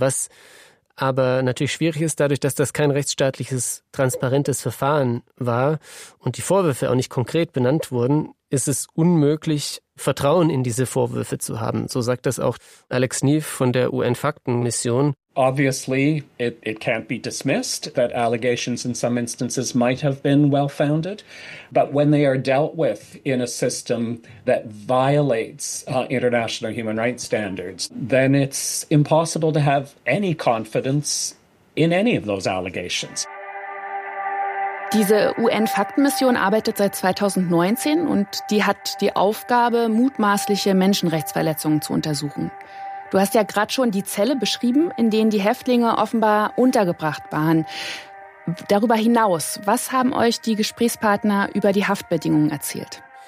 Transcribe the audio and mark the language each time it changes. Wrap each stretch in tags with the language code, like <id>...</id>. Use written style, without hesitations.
<de>Was aber natürlich schwierig ist, dadurch, dass das kein rechtsstaatliches, transparentes Verfahren war und die Vorwürfe auch nicht konkret benannt wurden, ist es unmöglich, Vertrauen in diese Vorwürfe zu haben. So sagt das auch Alex Neef von der UN-Faktenmission.</de> <en>Obviously, it can't be dismissed that allegations in some instances might have been well founded, but when they are dealt with in a system that violates international human rights standards, then it's impossible to have any confidence in any of those allegations.</en> <de>Diese UN-Faktenmission arbeitet seit 2019 und die hat die Aufgabe, mutmaßliche Menschenrechtsverletzungen zu untersuchen. Du hast ja gerade schon die Zelle beschrieben, in denen die Häftlinge offenbar untergebracht waren. Darüber hinaus, was haben euch die Gesprächspartner über die Haftbedingungen erzählt?</de>